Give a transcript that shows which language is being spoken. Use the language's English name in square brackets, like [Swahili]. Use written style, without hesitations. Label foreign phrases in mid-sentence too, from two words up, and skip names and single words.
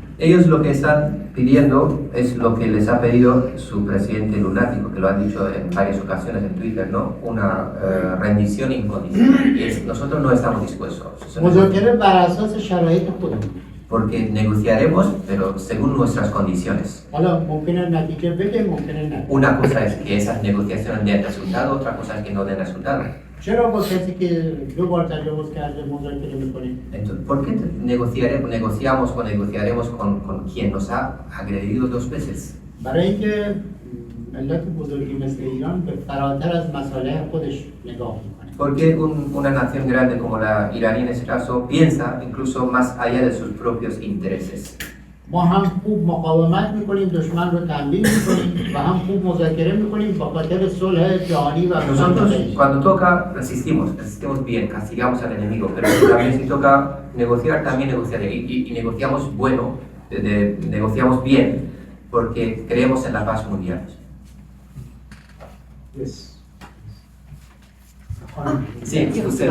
[Spanish] Ellos lo que están pidiendo es lo que les ha pedido su presidente lunático, que lo ha dicho en varias ocasiones en Twitter, ¿no? Una rendición incondicional. Y nosotros no estamos dispuestos. [Persian] مذاکره بر اساس شرایط خودمون. [Spanish] Porque negociaremos, pero según nuestras condiciones. [Persian] حالا ممکنه نتیجه بده ممکنه نه. [Spanish] Una cosa es que esas negociaciones den resultado, otra cosa es que no den resultado. [Persian] چرا با کسی که 2 بار تجاوز کرده مذاکره می‌کنیم؟ [Spanish] Entonces, ¿por qué negociaremos con quien nos ha agredido 2 veces? [Persian] برای اینکه ملت بزرگی مثل ایران به فراتر از مصالح خودش نگاه می‌کنه. [Spanish] Porque una nación grande como la iraní en ese caso piensa incluso más allá de sus propios intereses. [Persian] ما هم خوب مقاومت می‌کنیم، دشمن رو تنبیه می‌کنیم و هم خوب مذاکره می‌کنیم با خاطر صلح جهانی و [Spanish] Nosotros cuando toca resistimos bien, castigamos al enemigo, pero también si toca negociar, también negociaré y negociamos bueno, negociamos bien, porque creemos en la paz mundial. [English] Yes. [Spanish] Sí, usted, por